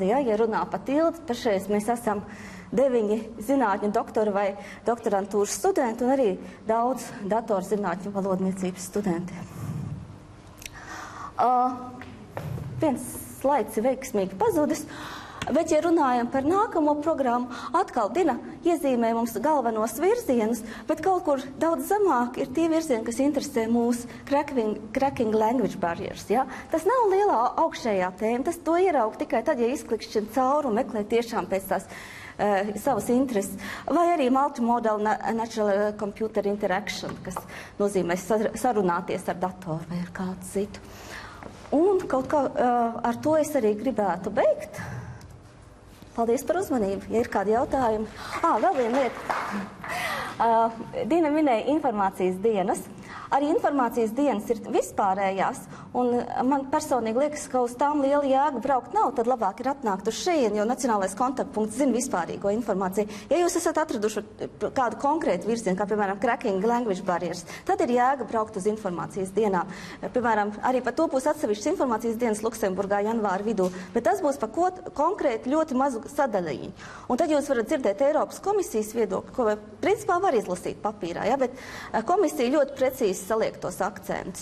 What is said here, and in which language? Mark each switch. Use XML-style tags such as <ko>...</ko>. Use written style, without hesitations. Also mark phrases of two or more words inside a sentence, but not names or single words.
<lv>Ja runā par tildu, pašreiz mēs esam 9 zinātņu doktoru vai doktorantūras studenti un arī daudz datorzinātņu valodniecības studenti. Viens slaids ir veiksmīgi pazudis. Bet, ja runājam par nākamo programmu, atkal Dina iezīmē mums galvenos virzienus, bet kaut kur daudz zemāk ir tie virzieni, kas interesē mūs</lv> <en>cracking language barriers.</en> <lv>Ja? Tas nav lielā augšējā tēma, tas to ieraug tikai tad, ja izklikšķina cauri un meklē tiešām pēc tās savas intereses. Vai arī</lv> <en>multimodal natural computer interaction,</en> <lv>kas nozīmē sarunāties ar datoru vai ar kādu citu. Un kaut kā ar to es arī gribētu beigt. Paldies par uzmanību. Ja ir kādi jautājumi. Vēl viena lieta. Dina minēja informācijas dienas. Arī informācijas dienas ir vispārējās, un man personīgi liekas, ka uz tām liela jēga braukt nav, tad labāk ir atnākt uz šejienu, jo Nacionālais kontaktpunkts zina vispārīgo informāciju. Ja jūs esat atraduši kādu konkrētu virzienu, kā piemēram</lv> <en>cracking language barriers,</en> <lv>tad ir jēga braukt uz informācijas dienām. Piemēram, arī par to būs atsevišķas informācijas dienas Luksemburgā janvāra vidū, bet tas būs par konkrētu ļoti mazu sadaļiņu. Un tad jūs varat dzirdēt Eiropas komisijas viedokli, ko principā var izlasīt papīrā, ja? Bet komisija ļoti precīzi saliek tos akcentus.</lv>